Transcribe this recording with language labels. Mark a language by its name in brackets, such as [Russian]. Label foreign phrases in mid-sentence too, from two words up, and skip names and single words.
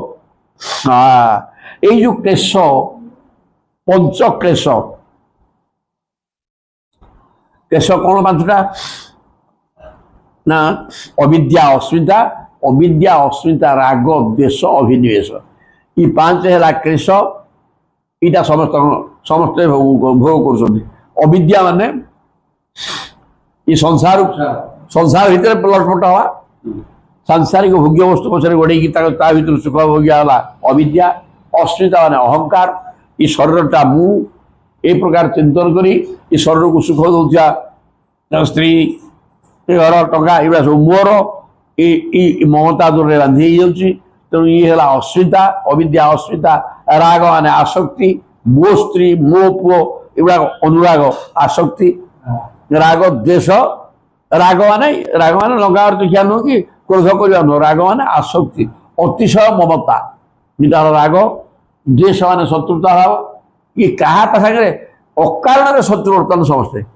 [Odia] ଏଇ ଯୋଉ କ୍ଲେଶ ପଞ୍ଚ କ୍ଲେଶ କ୍ଲେଶ କଣ ପାଞ୍ଚଟା ନା ଅବିଦ୍ୟା ଅସ୍ମିତା ରାଗ ଦ୍ୱେଷ ଅଭିନିବେଶ ଇ ପାଞ୍ଚ ହେଲା କ୍ଲେଶ ଏଇଟା ସମସ୍ତେ ଭୋଗ କରୁଛନ୍ତି ଅବିଦ୍ୟା ମାନେ ଇ ସଂସାର ଭିତରେ ଲଟପଟ ହବା ସାଂସାରିକ ଭୋଗ୍ୟ ବସ୍ତୁ ପଛରେ ଗୋଡେଇକି ତା ଭିତରୁ ସୁଖ ଭୋଗ୍ୟ ହେଲା ଅବିଦ୍ୟା ଅସ୍ମିତା ମାନେ ଅହଙ୍କାର ଇ ଶରୀରଟା ମୁଁ এই ପ୍ରକାର ଚିନ୍ତନ କରି ଏଇ ଶରୀରକୁ ସୁଖ ଦଉଥିବା ସ୍ତ୍ରୀ ଘର ଟଙ୍କା ଏଗୁଡ଼ା ସବୁ ମୋର ଏଇ ମମତା ଦୂରରେ ବାନ୍ଧି ହେଇଯାଉଛି ତେଣୁ ଇଏ ହେଲା ଅସ୍ମିତା ଅବିଦ୍ୟା ଅସ୍ମିତା ରାଗ ମାନେ ଆସକ୍ତି ମୋ ସ୍ତ୍ରୀ ମୋ ପୁଅ ଏଗୁଡ଼ାକ ଅନୁରାଗ ଆସକ୍ତି ରାଗ ଦ୍ୱେଷ ରାଗ ମାନେ ଲଙ୍କା ଖିଆ ନୁହଁ କି କ୍ରୋଧ କରିବା ନୁହଁ ରାଗ ମାନେ ଆସକ୍ତି ଅତିଶୟ ମମତା ଏଇଟାର ରାଗ ଦ୍ୱେଷ ମାନେ ଶତ୍ରୁତା ଭାବ ଇଏ କାହା ସାଙ୍ଗରେ ଅକାରଣରେ ଶତ୍ରୁ ବର୍ତ୍ତମାନ ସମସ୍ତେ